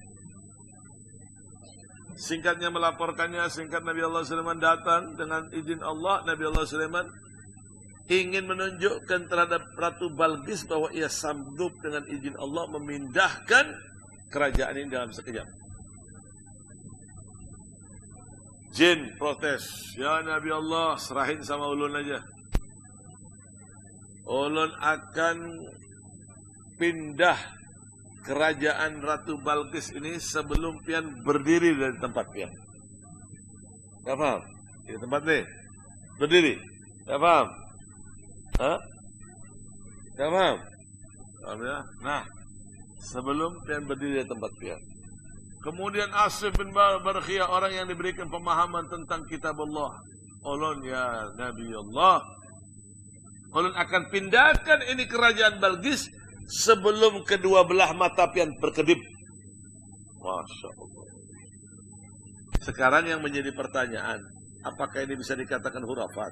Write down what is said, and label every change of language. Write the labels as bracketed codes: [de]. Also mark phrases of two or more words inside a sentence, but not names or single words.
[id] Singkatnya melaporkannya, singkat Nabi Allah Sulaiman datang dengan izin Allah. Nabi Allah Sulaiman ingin menunjukkan terhadap Ratu Balqis bahwa ia sanggup dengan izin Allah memindahkan kerajaan ini dalam sekejap. Jin protes, ya Nabi Allah, [bjn] serahin sama ulun aja. Ulun akan pindah kerajaan Ratu Balqis ini sebelum pian berdiri dari tempat pian. [id] Gak paham? Di tempat nih berdiri. Gak paham? Hah? Gak paham? [bjn] Nah, sebelum pian berdiri di tempat pian. [id] Kemudian Asif bin Barkhiyah, orang yang diberikan pemahaman tentang kitab Allah. [bjn] Ulun ya Nabi Allah, ulun akan pindahkan ini kerajaan Balqis sebelum kedua belah mata pian berkedip. [ar] ما شاء الله. [id] Sekarang yang menjadi pertanyaan, apakah ini bisa dikatakan hurafat?